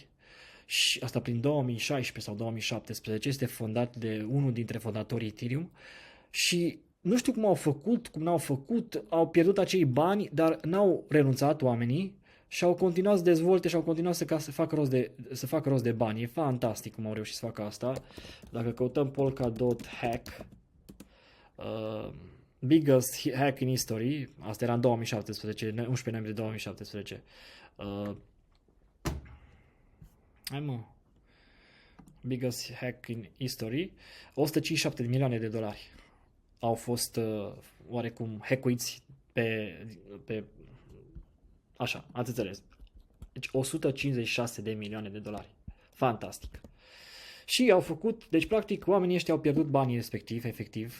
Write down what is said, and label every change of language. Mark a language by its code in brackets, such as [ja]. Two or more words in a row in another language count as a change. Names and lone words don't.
[ro] Și asta prin 2016 sau 2017, este fondat de unul dintre fondatorii Ethereum și nu știu cum n-au făcut, au pierdut acei bani, dar n-au renunțat oamenii și au continuat să dezvolte și au continuat să facă rost de bani. E fantastic cum au reușit să facă asta. Dacă căutăm [en] Polkadot hack, biggest hack in history, [ro] asta era în 2017, 11 noiembrie 2017. Hai mă. [en] Biggest hack in history. [ro] 157 de milioane de dolari au fost oarecum hackuiți pe așa, ați înțeles. Deci 156 de milioane de dolari. Fantastic. Și au făcut, deci practic oamenii ăștia au pierdut banii respectiv, efectiv.